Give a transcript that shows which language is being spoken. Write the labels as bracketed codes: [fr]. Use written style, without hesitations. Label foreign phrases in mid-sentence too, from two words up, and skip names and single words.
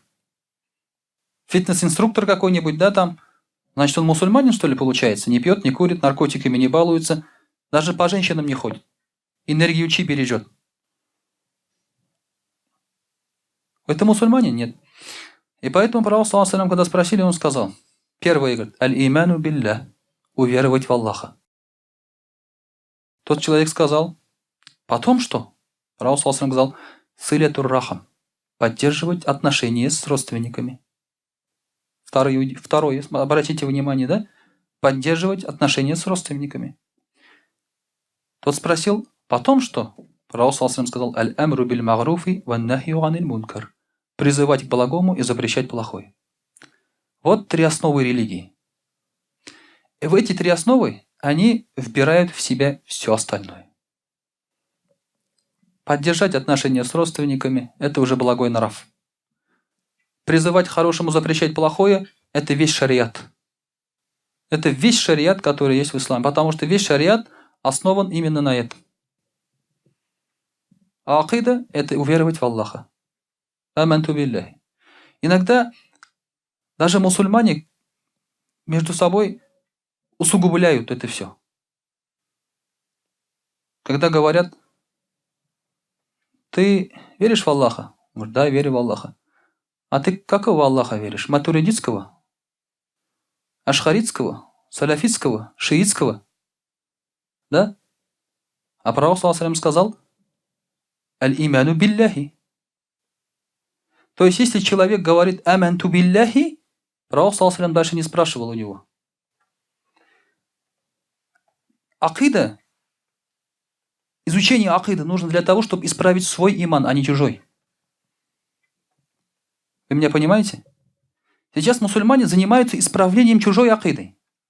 [ru] Фитнес-инструктор какой-нибудь, да, там, значит, он мусульманин, что ли, получается? Не пьет, не курит, наркотиками не балуется, даже по женщинам не ходит. Энергию чи бережет. Это мусульманин? Нет. И поэтому пророк, [ar] صلى الله عليه, [ru] когда спросили, он сказал, первое, говорит, [ar] الإيمان بالله, [ru] уверовать в Аллаха. Тот человек сказал, потом что? Пророк, [ar] صلى الله عليه, [ru] сказал, [ar] صلة الرحم, [ru] поддерживать отношения с родственниками. Второе, обратите внимание, да? Поддерживать отношения с родственниками. Тот спросил, потом что? Пророк, [ar] صلى الله عليه, [ru] сказал, [ar] الأمر بالمعروف والنهي عن المنكر. [ru] Призывать к благому и запрещать плохое. Вот три основы религии. И в эти три основы они вбирают в себя все остальное. Поддержать отношения с родственниками – это уже благой нрав. Призывать к хорошему, запрещать плохое – это весь шариат. Это весь шариат, который есть в исламе. Потому что весь шариат основан именно на этом. А акида – это уверовать в Аллаха. [ar] آمنت بالله. [ru] Иногда даже мусульмане между собой усугубляют это все. Когда говорят, ты веришь в Аллаха? Говорит, да, верю в Аллаха. А ты какого Аллаха веришь? Матуридитского? Ашхаритского? Салафитского? Шиитского? Да? А пророк, [ar] صلى الله عليه, [ru] сказал, [ar] الإيمان بالله. [ru] То есть, если человек говорит [ar] آمنت بالله, [ru] пророк, [ar] صلى الله عليه, [ru] дальше не спрашивал у него. Акида, изучение акиды нужно для того, чтобы исправить свой иман, а не чужой. Вы меня понимаете? Сейчас мусульмане занимаются исправлением чужой акиды.